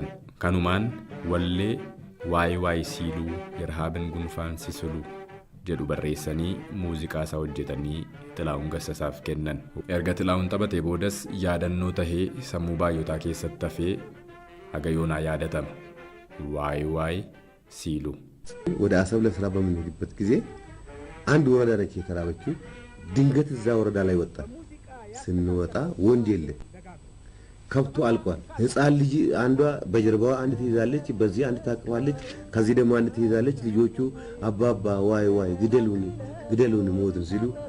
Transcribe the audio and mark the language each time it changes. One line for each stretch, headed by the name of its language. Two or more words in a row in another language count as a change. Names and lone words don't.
Oromo: Kanumaan wallee waa'ee siiluu yerhaabin gunfaan sisulu jedhu barreessanii muuziqaa isaa hojjetanii Xilaa'uun Gassasaaf kennan. Erga Xilaa'uun taphatee boodas yaadannoo tahee sammuu baay'otaa keessatti hafee haga yoonaa yaadatama. Waa'ee siiluu.
Amharic: ወደ አሰብ ለስራ በምንሄድበት ጊዜ አንድ ወረዳ ነች የተራበችው። ድንገት እዛ ወረዳ ላይ ወጣ። ስንወጣ ወንድ የለ፣ ከብቱ አልቋል። ህፃን ልጅ አንዷ በጀርባዋ አንድ ትይዛለች፣ በዚህ አንድ ታቅፋለች፣ ከዚህ ደግሞ አንድ ትይዛለች። ልጆቹ አባባ ዋይ ግደሉን ሞትን ሲሉ